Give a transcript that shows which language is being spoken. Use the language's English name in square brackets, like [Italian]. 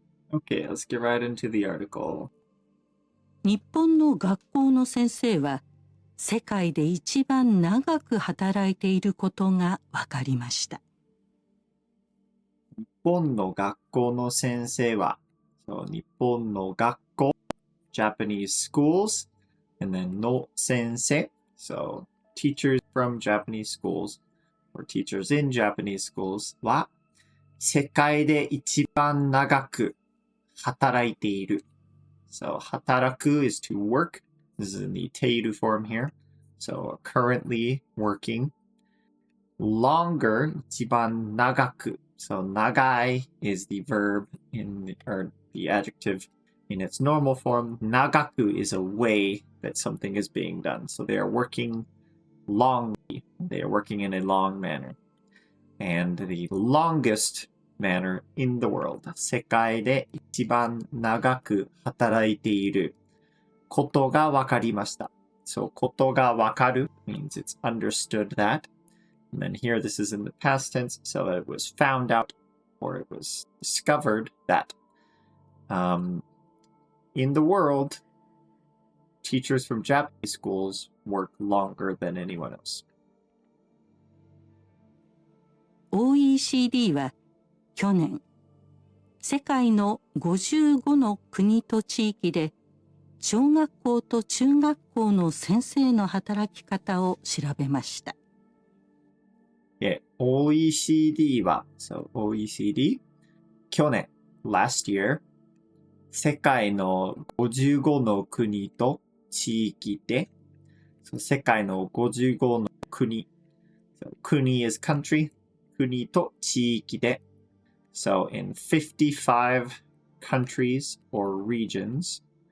[English] Okay, let's get right into the article. [Japanese] 日本の学校の先生は世界で一番長く働いていることが分かりました。日本の学校の先生は、日本の学校 [English] Japanese schools, and then no sensei, so teachers from Japanese schools or teachers in Japanese schools [Japanese] は世界で一番長く働いている。 [English] So 働く is to work. This is in the ている form here. So currently working. Longer [Japanese] 一番長く. [English] So 長い is the verb or the adjective in its normal form. 長く is a way that something is being done. So they are working longly. They are working in a long manner. And the longest manner in the world. [Japanese] 世界で一番長く働いていることが分かりました。 [English] So ことが分かる means it's understood that. And then here this is in the past tense, so that it was found out or it was discovered that in the world, teachers from Japanese schools work longer than anyone else. [Japanese] OECD は去年、世界の55の国と地域で小学校と中学校の先生の働き方を調べました。 OECD は、 [English] so OECD [Japanese] 去年 [English] last year [Japanese] 世界の55の国と地域で、 [English] so [Japanese] 世界の55の国、 [English] so 国 is country [Japanese] 国と地域で [English] so in 55 countries or regions,